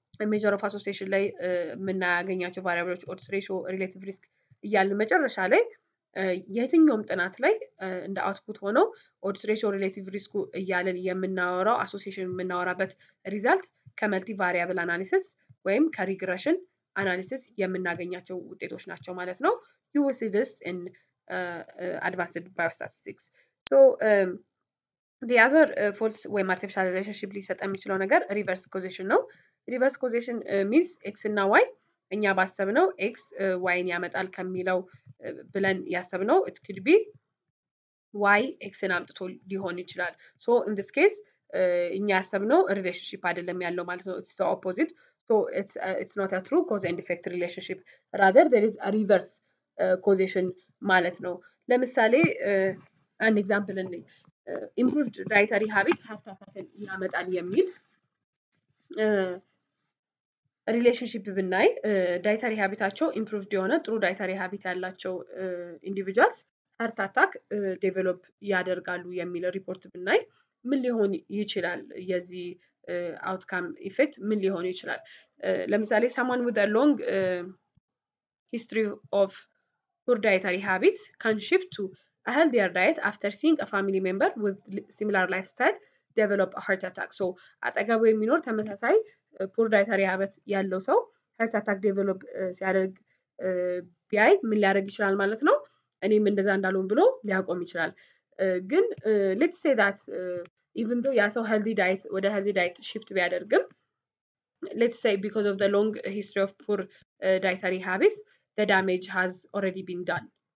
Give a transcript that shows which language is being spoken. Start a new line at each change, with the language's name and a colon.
Amharic: ሜጀር ኦፍ አሶሲዬሽን ላይ የምናገኛቸው ቫሪያብሎች ኦድስ ሬሽዮ፣ ሪሌቲቭ ሪስክ እያልን መጨረሻ ላይ የትኛውም ጥናት ላይ እንደ አውትፑት ሆነው ኦድስ ሬሽዮ፣ ሪሌቲቭ ሪስኩ እያልን የምናወራው አሶሲዬሽን የምናወራበት ሪዛልት ከመልቲ ቫሪያብል አናሊሲስ ወይም ከሪግሬሽን አናሊሲስ የምናገኛቸው ውጤቶች ናቸው ማለት ነው።
English: you will see this in advanced biostatistics. so the other false
Amharic: ወይም artificial relationship ሊሰጥ የሚችለው ነገር reverse causation ነው። reverse causation means x እና y እኛ ባሰብነው x y ን ያመጣል ከሚለው ብለን ያሰብነው
English: it could be
Amharic: y x ን አምጥቶ ሊሆን ይችላል። so in this case እኛ ያሰብነው relationship አይደለም ያለው ማለት ነው።
English: it's the opposite. so it's not a true cause and effect relationship, rather there is a reverse causation
Amharic: ማለት ነው። ለምሳሌ አንድ ኤግዛምፕል እንይ። ኢምፕሩቭድ ዳይተሪ ሃቢት ሃርት አታክን ያመጣል የሚል ሪሌሽንሺፕ ብናይ ዳይተሪ ሃቢታቸው ኢምፕሩቭድ የሆነ ጥሩ ዳይተሪ ሃቢት ያላቸው ኢንዲቪጁዋልስ ሃርት አታክ ዴቨሎፕ ያደርጋሉ የሚል ሪፖርት ብናይ ምን ሊሆን ይችላል? የዚህ አውትካም ኢፌክት ምን ሊሆን ይችላል?
English: ለምሳሌ someone with a long history of poor dietary habits can shift to a healthier diet after seeing a family member with similar lifestyle develop a heart attack.
Amharic: so አጠገቡ የሚኖር ተመሳሳይ ፑር ዳይተሪ ሃቢት ያለው ሰው
English: heart attack develop
Amharic: ሲያደርግ ቢያይ ምን ሊያደርግ ይችላል ማለት ነው? እኔም እንደዛ እንዳልሆን ብሎ ሊያቆም ይችላል። ግን
English: let's say that even though
Amharic: ያ ሰው
English: healthy diet ወደ healthy diet shift ቢያደርግም let's say because of the long history of poor dietary habits the damage has already been done.